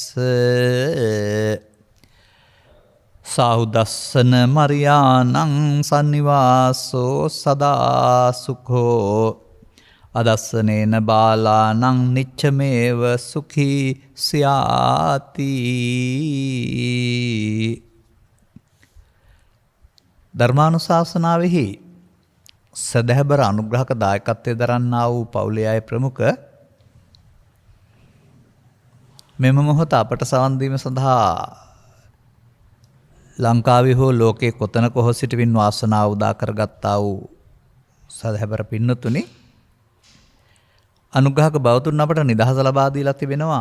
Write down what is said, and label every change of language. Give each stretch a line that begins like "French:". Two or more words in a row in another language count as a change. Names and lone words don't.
Pali: සාහුදස්සන මරියානං සන්නිවාසෝ සදා සුඛෝ අදස්සනේන බාලානං නිච්චමේව සුඛී ස්යාති.
Sinhala: ධර්මානුශාසනාවෙහි සදහැබර අනුග්‍රහක දායකත්වයේ දරන්නා වූ පවුලේ අය ප්‍රමුඛ මෙම මොහොත අපට සවන් දීම සඳහා ලංකාවේ හෝ ලෝකයේ කොතනක හෝ සිටවින් වාසනාව උදා කරගත්තා වූ සදහැබර පින්නතුනි, අනුග්‍රහක බවතුන් අපට නිදහස ලබා දීලා තිබෙනවා.